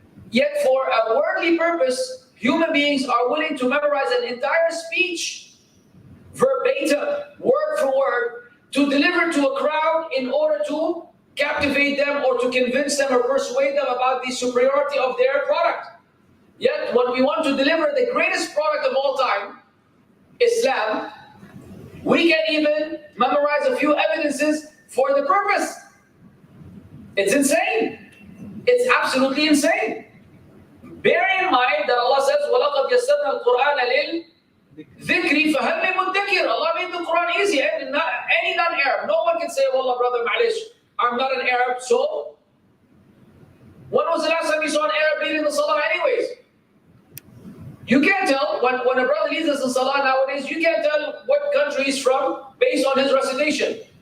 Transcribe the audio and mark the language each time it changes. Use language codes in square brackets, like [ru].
[en] Yet for a worldly purpose, human beings are willing to memorize an entire speech, verbatim, word for word, to deliver to a crowd in order to captivate them or to convince them or persuade them about the superiority of their product. Yet when we want to deliver the greatest product of all time, Islam, we can even memorize a few evidences for the purpose. It's insane. It's absolutely insane. Bear in mind that Allah says, [ar] وَلَقَدْ يَسَّرْنَا الْقُرْآنَ لِلذِّكْرِ فَهَلْ مِن مُدَّكِرٍ. [en] Allah made the Quran easy. Any non-Arab, no one can say, Wallah, brother, ma'alish, I'm not an Arab, so? When was the last time you saw an Arab leading the Salah anyways? You can't tell, when a brother leads us in Salah nowadays, you can't tell what country he's from based on his recitation.